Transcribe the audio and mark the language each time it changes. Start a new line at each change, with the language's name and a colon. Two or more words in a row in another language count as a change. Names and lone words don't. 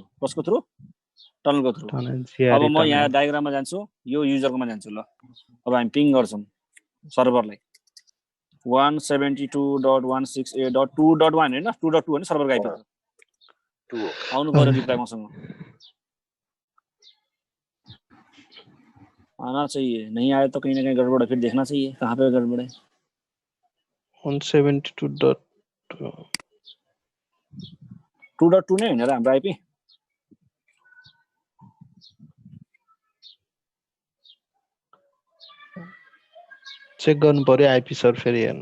Nepali: कसको थ्रु टनलको थ्रु। अब म यहाँ डायग्राममा जान्छु यो युजरकोमा जान्छु। ल अब हामी पिङ गर्छौँ सर्भरलाई 172.168.2.1 हैन 2.2 हैन सर्भरको आइपी आउनु पर्यो रिप्लाई मसँग
Hindi: आना चाहिए। नहीं आया तो कहीं ना कहीं गड़बड़ है फिर देखना चाहिए कहाँ पे गड़बड़ है।
Nepali: 172.2.2 नै हैन र हाम्रो आइपी। चेक गर्नु पर्यो आइपी सर फेरि हेर्नु।